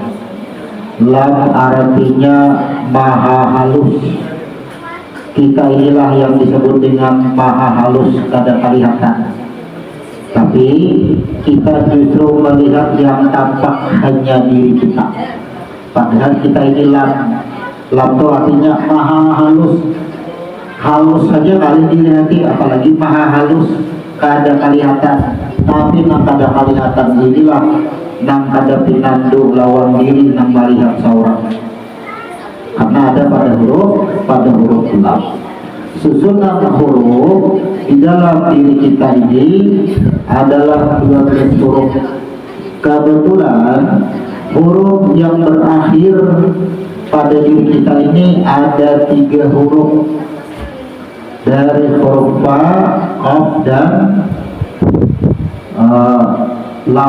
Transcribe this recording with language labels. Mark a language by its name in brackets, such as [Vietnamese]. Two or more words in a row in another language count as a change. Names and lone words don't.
[Indonesian] Lam artinya maha halus. Kita inilah yang disebut dengan maha halus kada kelihatan, tapi kita justru melihat yang tampak hanya diri kita, padahal kita ini lam. Lam itu artinya maha halus. Halus saja kali dilihat, apalagi maha halus kada kelihatan. [Banjar] Tapi nang kada kelihatan inilah nang kada pinandu lawan diri nang melihat seorang, karena ada pada huruf lam. [Indonesian] Susunan huruf di dalam diri kita ini adalah 12 huruf. Kebetulan huruf yang berakhir pada diri kita ini ada 3 huruf, dari huruf fa, qaf dan lam.